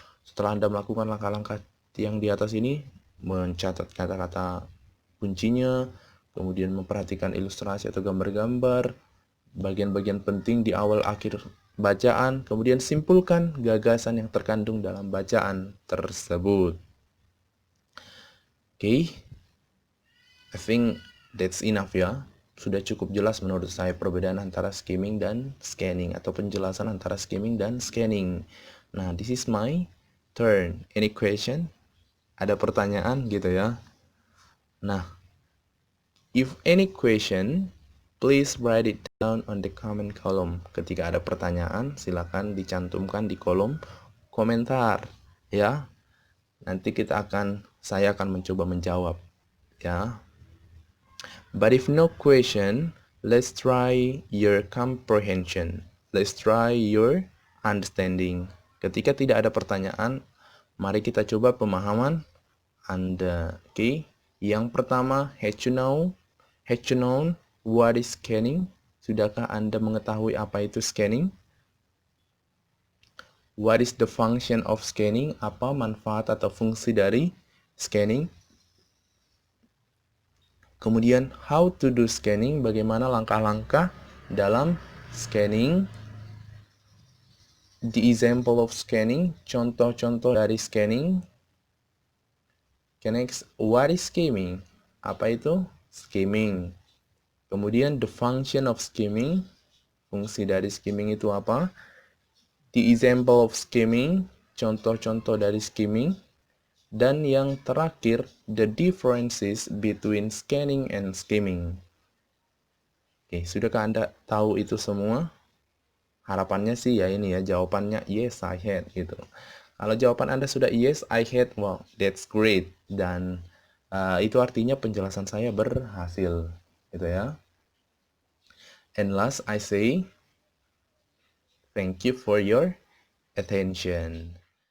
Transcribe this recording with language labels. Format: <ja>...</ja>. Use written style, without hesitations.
<id>Setelah Anda melakukan langkah-langkah yang di atas ini, mencatat kata-kata kuncinya, kemudian memperhatikan ilustrasi atau gambar-gambar, bagian-bagian penting di awal akhir bacaan, kemudian simpulkan gagasan yang terkandung dalam bacaan tersebut.</id> <en>Oke, I think that's enough</en> <id>ya. Sudah cukup jelas menurut saya perbedaan antara skimming dan scanning, atau penjelasan antara skimming dan scanning.</id> <en>Nah, this is my turn. Any question?</en> <id>Ada pertanyaan gitu ya.</id> <en>Nah, if any question, please write it down on the comment column.</en> <id>Ketika ada pertanyaan, silakan dicantumkan di kolom komentar ya. Nanti saya akan mencoba menjawab ya.</id> <en>But if no question, let's try your comprehension. Let's try your understanding.</en> <id>Ketika tidak ada pertanyaan, mari kita coba pemahaman Anda. Oke. Yang pertama,</id> <en>had you known what is scanning?</en> <id>Sudahkah Anda mengetahui apa itu scanning?</id> <en>What is the function of scanning?</en> <id>Apa manfaat atau fungsi dari scanning? Kemudian,</id> <en>how to do scanning?</en> <id>Bagaimana langkah-langkah dalam scanning?</id> <en>The example of scanning,</en> <id>contoh-contoh dari scanning.</id> <en>Next, what is skimming?</en> <id>Apa itu skimming? Kemudian,</id> <en>the function of skimming,</en> <id>fungsi dari skimming itu apa?</id> <en>The example of skimming,</en> <id>contoh-contoh dari skimming. Dan yang terakhir,</id> <en>the differences between scanning and skimming.</en> <id>Oke, sudahkah Anda tahu itu semua? Harapannya sih ya ini ya, jawabannya</id> <en>yes, I had</en> <id>gitu. Kalau jawaban Anda sudah</id> <en>yes, I had, well, that's great.</en> <id>Dan itu artinya penjelasan saya berhasil, gitu ya.</id> <en>And last, I say, thank you for your attention.</en>